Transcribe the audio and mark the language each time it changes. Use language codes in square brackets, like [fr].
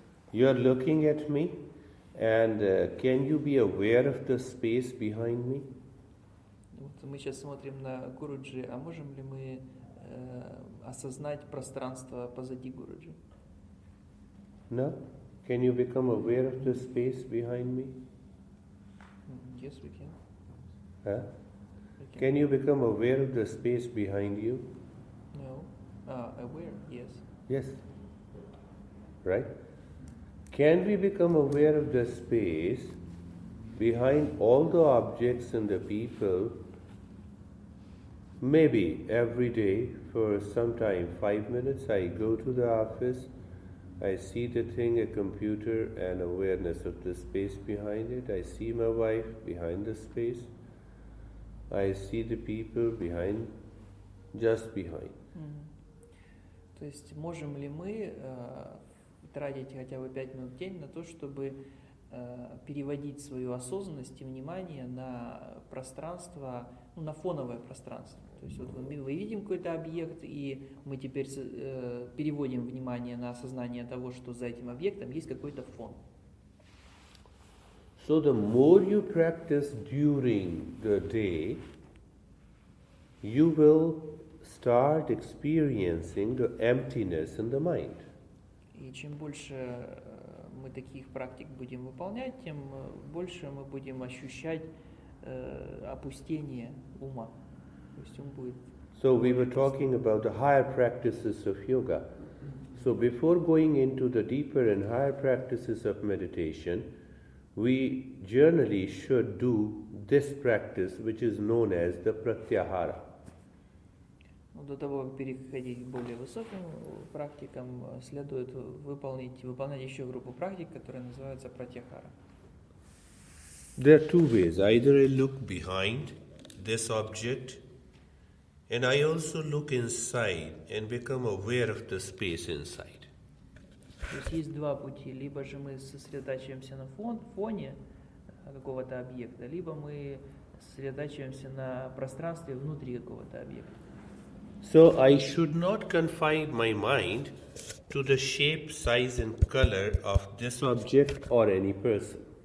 [en] You are looking at me, and can you be aware of the space behind me? [ru] Вот мы сейчас смотрим на Гуруджи, а можем ли мы осознать пространство позади Гуруджи? [en] No? Can you become aware of the space behind me? Yes, we can. Huh? We can. Can you become aware of the space behind you? No. Aware, yes. Yes. Right? Can we become aware of the space behind all the objects and the people? Maybe every day for some time, 5 minutes, I go to the office, I see the thing, a computer, and awareness of the space behind it. I see my wife behind the space. I see the people behind, just behind. [ru] То есть можем ли мы тратить хотя бы 5 минут в день на то, чтобы переводить свою осознанность и внимание на пространство, ну, на фоновое пространство. То есть вот мы видим какой-то объект, и мы теперь переводим внимание на осознание того, что за этим объектом есть какой-то фон. [en] So the more you practice during the day, you will start experiencing the emptiness in the mind. [ru] И чем больше мы таких практик будем выполнять, тем больше мы будем ощущать опустение ума. То есть ум будет... [en] So we were talking about the higher practices of yoga. So before going into the deeper and higher practices of meditation, we generally should do this practice which is known as the pratyahara. [ru] До того, как переходить к более высоким практикам, следует выполнять еще группу практик, которые называются пратьяхара. [en] There are two ways. Either I look behind this object, and I also look inside and become aware of the space inside. [ru] То есть есть два пути. Либо же мы сосредотачиваемся на фоне какого-то объекта, либо мы сосредотачиваемся на пространстве внутри какого-то объекта. [en] So I should not confine my mind to the shape, size and color of this object or any person.